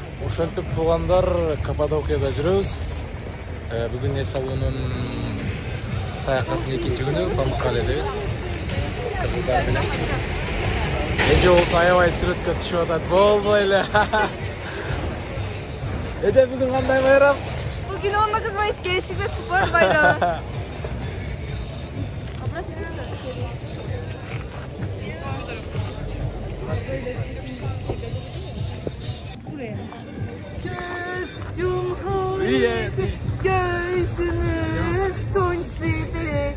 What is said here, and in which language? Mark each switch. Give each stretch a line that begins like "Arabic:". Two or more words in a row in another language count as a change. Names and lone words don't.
Kyrgyz: Ушентип туугандар Каппадокияда жүрөбүз. Бүгүн эс алуунун саякаттын экинчи күнү Памуккаледебиз. Кыздар менен. Эже болсо аябай сүрөткө түшүп атат. Болбой эле. Эже бүгүн кандай байрам?
Turkish: Bugün 19 Mayıs Gençlik ve Spor Bayramı. Türk Cumhuriyeti göğsümüz tunç siperi.